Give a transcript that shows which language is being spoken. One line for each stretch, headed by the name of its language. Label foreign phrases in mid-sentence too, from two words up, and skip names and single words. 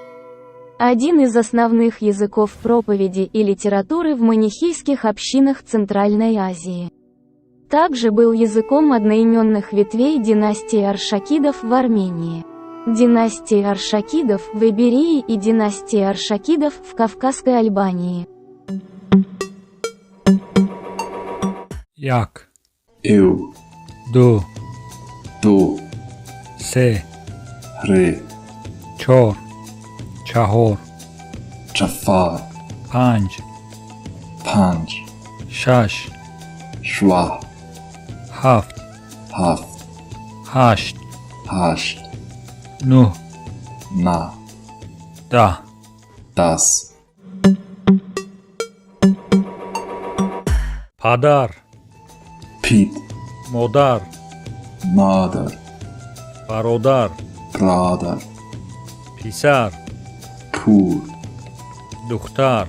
Russian: Один из основных языков проповеди и литературы в манихейских общинах Центральной Азии. Также был языком одноименных ветвей династии Аршакидов в Армении, династии Аршакидов в Иберии и династии Аршакидов в Кавказской Албании.
Tajik: Як.
Parthian: Ю.
Tajik: Ду.
Parthian: Ду.
Tajik: Се.
Parthian: Ре.
Tajik: Чор. Чахор.
Parthian: Чафар.
Tajik: Панч.
Parthian: Панч.
Tajik: Шаш.
Parthian: Шва.
Tajik: Хафт.
Parthian: Хафт.
Tajik: Хашт.
Parthian: Хашт.
Tajik: Ну.
Parthian: На.
Tajik: Да.
Parthian: Дас.
Tajik: Падар.
Parthian: Пит.
Tajik: Модар.
Parthian: Мадар.
Tajik: Бародар.
Parthian: Брадар.
Tajik: Писар.
Parthian: Пур.
Tajik: Духтар.